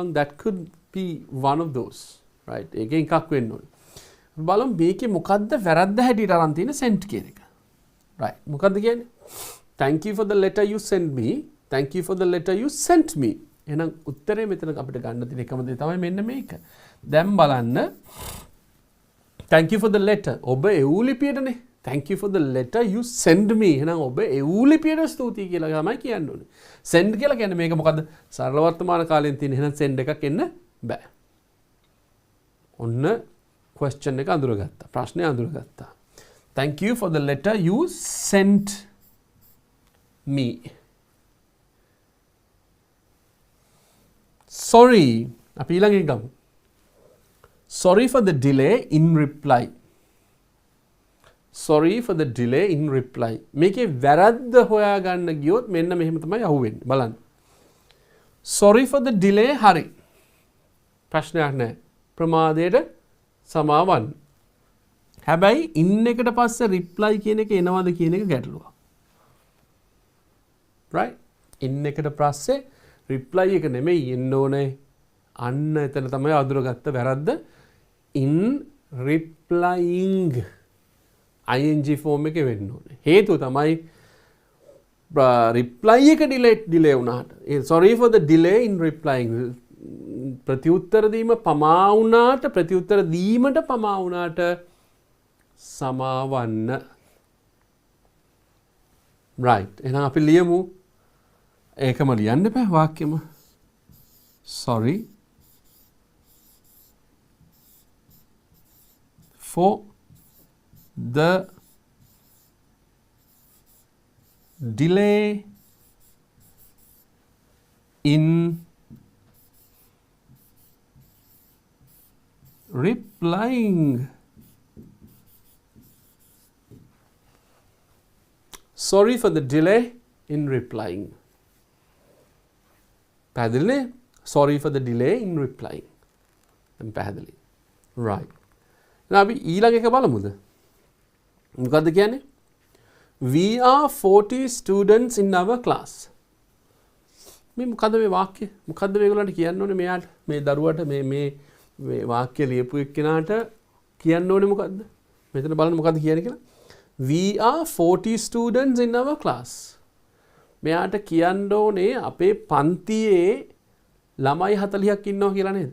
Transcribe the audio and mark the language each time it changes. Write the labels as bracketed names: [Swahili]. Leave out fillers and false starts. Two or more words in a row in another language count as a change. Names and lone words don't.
[English] That could be one of those. Right? [Sinhala] ඒකෙන් එකක් වෙන්න ඕනේ. බලමු මේකේ මොකද්ද වැරද්ද හැටියට අරන් තියෙන sent කියන එක. Right. මොකද්ද කියන්නේ? [English] Thank you for the letter you sent me. Thank you for the letter you sent me. [Sinhala] එහෙනම් උත්තරේ මෙතන අපිට ගන්න තියෙන එකම දේ තමයි මෙන්න මේක. දැන් බලන්න. [English] Thank you for the letter. [Sinhala] ඔබ එවූ ලිපියටනේ. [English] Thank you for the letter you send me. [Sinhala] එහෙනම් ඔබ එවූ ලිපියට ස්තුතියි කියලා තමයි කියන්න ඕනේ. send කියලා කියන්නේ මේක මොකද්ද? සරල වර්තමාන කාලයෙන් තියෙන. එහෙනම් send එකක් එන්න බෑ. ඔන්න question එක අඳුරගත්තා. ප්‍රශ්නේ අඳුරගත්තා. [English] Thank you for the letter you sent me. Sorry. [Sinhala] අපි ඊළඟ එක ගමු. [English] Sorry for the delay in reply. Sorry for the delay in reply. [Sinhala] මේකේ වැරද්ද හොයාගන්න ගියොත් මෙන්න මෙහෙම තමයි අහුවෙන්නේ. බලන්න. [English] Sorry for the delay හරි. [Sinhala] ප්‍රශ්නයක් නැහැ. ප්‍රමාදයට සමාවන්න. හැබැයි in එකට පස්සේ reply කියන එක එනවද කියන එක ගැටලුවක්. Right? in එකට පස්සේ reply එක නෙමෙයි එන්න ඕනේ. අන්න එතන තමයි අඳුරගත්ත වැරද්ද. [English] in replying ing form [Sinhala] එකේ වෙන්න ඕනේ. හේතුව තමයි reply එක delay වුණාට. [English] Sorry for the delay in replying. [Sinhala] ප්‍රතිඋත්තර දීම පමා වුණාට ප්‍රතිඋත්තර දීමට පමා වුණාට සමාවන්න. right. එහෙනම් අපි ලියමු. ඒකම ලියන්න බෑ වාක්‍යෙම. [English] Sorry for the delay in replying. Sorry for the delay in replying. [Sinhala] පැහැදිලිනේ? [English] Sorry for the delay in replying. [Sinhala] දැන් පැහැදිලි. Right. now අපි ඊළඟ එක බලමුද? මොකද්ද කියන්නේ? [English] We are 40 students in our class. [Sinhala] මේ මොකද්ද මේ වාක්‍යය? මොකද්ද මේගොල්ලන්ට කියන්න ඕනේ මෙයාට? මේ දරුවට මේ වාක්‍ය ලියපු එක්කෙනාට කියන්න ඕනේ මොකද්ද? මෙතන බලන්න මොකද්ද කියන්නේ කියලා. [English] We are 40 students in our class. [Sinhala] මෙයාට කියන්න ඕනේ අපේ පන්තියේ ළමයි 40ක් ඉන්නවා කියලා නේද?